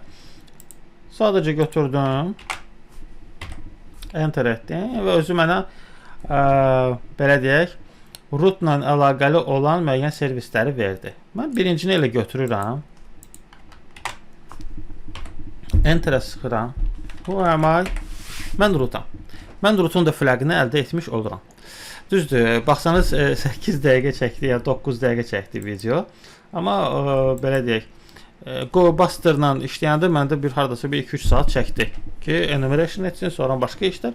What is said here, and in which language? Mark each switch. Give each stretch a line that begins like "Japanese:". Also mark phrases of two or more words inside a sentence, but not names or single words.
Azerbaijani: Sadəcə götürdüm. Enter etdim və özü mənə belə deyək, rootla əlaqəli olan müəyyən servisləri verdi. Mən birincini elə götürürəm. Enter-ə sıxıram.
English: Who am I?
Azerbaijani: Mən rootam. Mən rootun da flagını əldə etmiş oluram. Düzdür, baxsanız 8 dəqiqə çəkdi ya 9 dəqiqə çəkdi video. Amma belə deyək, GoBuster'la işləyəndə məndə bir hardasa bir 2-3 saat çəkdi ki, enumeration etsin, sonra başqa işlər.